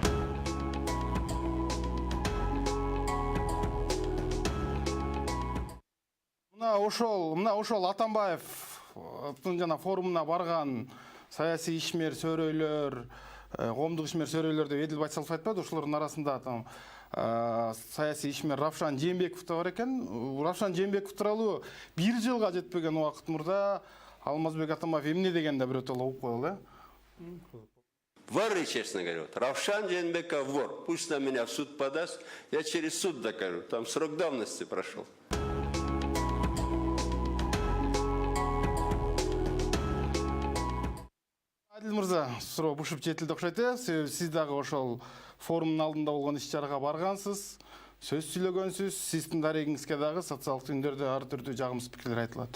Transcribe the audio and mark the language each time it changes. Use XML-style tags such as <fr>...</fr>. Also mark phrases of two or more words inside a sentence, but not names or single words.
<ky>Мына ошол Атамбаев жана форумуна барган саясий ишмер сөрөйлөр, коомдук ишмер сөрөйлөр деп Эдил Байсалов айтпады, ошолордун арасында саясий ишмер Равшан Жээнбеков да бар экен. Равшан Жээнбеков тууралуу 1 жылга жетпеген убакыт мурда Алмазбек Атамбаев эмне дегенде бирөтөлө угуп коелу,</ky> <ru>Воры, честно говоря. Равшан Жээнбеков вор. Пусть на меня в суд подаст, я через суд докажу. Там срок давности прошел.</ru> <ky>Адил мырза, суроо бушуп жетилди окшойт э. Сиз дагы ошол форумдун алдында болгон иш-чарага баргансыз, сөз сүйлөгөнсүз, сиздин дарегиңизге дагы социалдык түндөрдө ар түрдүү жагымсыз пикирлер айтылат.</ky>